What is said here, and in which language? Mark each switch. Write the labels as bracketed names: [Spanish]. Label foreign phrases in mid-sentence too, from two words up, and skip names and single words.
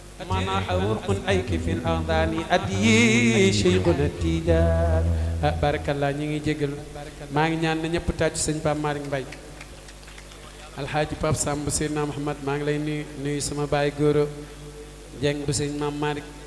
[Arabic] ما ناح ورق أيك في الأغضان أدي شيخنا التيجان. [Wolof] Ah, barakallah, ñi ngi jégalu. Maa ngi ñaan na ñëpp tàcc sëñ Pape Malick Mbaye. Alxaaji Pape Samb bu Seydina Mouhamad, maa ngi lay nuyu, nuyu sama baay Goro Dieng bu sëñ Maam Malick.